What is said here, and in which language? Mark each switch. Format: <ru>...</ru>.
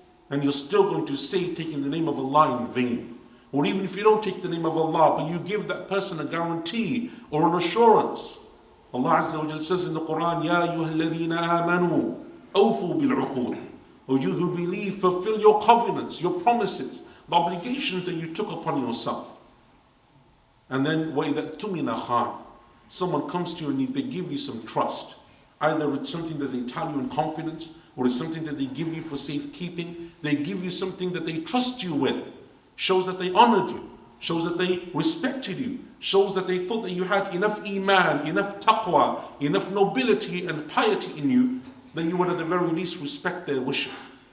<en>And you're still going to say taking the name of Allah in vain. Or even if you don't take the name of Allah, but you give that person a guarantee or an assurance. Allah Azza wa Jalla says in the Quran,</en> <ar>Ya ayyuhalladhina amanu, awfu bil'uqud.</ar> <en>O you who believe, fulfill your covenants, your promises, the obligations that you took upon yourself. And then,</en> <ar>وَإِذَا تُمِنَ خَانٍ.</ar> <en>Someone comes to you and they give you some trust. Either it's something that they tell you in confidence, or it's something that they give you for safekeeping. They give you something that they trust you with. Shows that they honored you. Shows that they respected you. Shows that they thought that you had enough iman, enough taqwa, enough nobility and piety in you, that you would at the very least respect their wishes.</en>